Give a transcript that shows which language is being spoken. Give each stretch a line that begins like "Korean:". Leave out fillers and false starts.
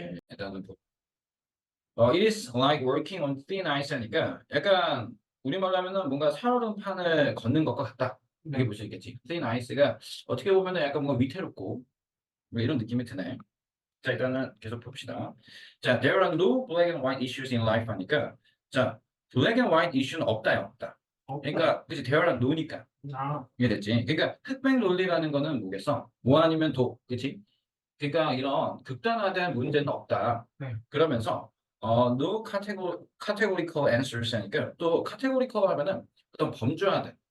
Korean: 일단은
English: it is like working on thin ice
Korean: 하니까 약간 우리말로 하면은 뭔가 살얼음판을 걷는 것과 같다. 이렇게 볼 수 있겠지. thin ice가 어떻게 보면은 약간 뭔가 위태롭고 뭐 이런 느낌이 드네. 자, 일단은 계속 봅시다.
English: 자, there are no black and white issues in life
Korean: 하니까 자,
English: black and white issue
Korean: 는 없다요, 없다. 그러니까 그치
English: there are no
Korean: 니까 이해됐지? 그러니까 흑백 논리라는 거는 뭐겠어? 뭐 아니면 도, 그치? 그러니까 이런 극단화된 문제는 없다. 네. 그러면서
English: no categorical answers
Korean: 하니까 또 categorical 하면은 어떤 범주화된.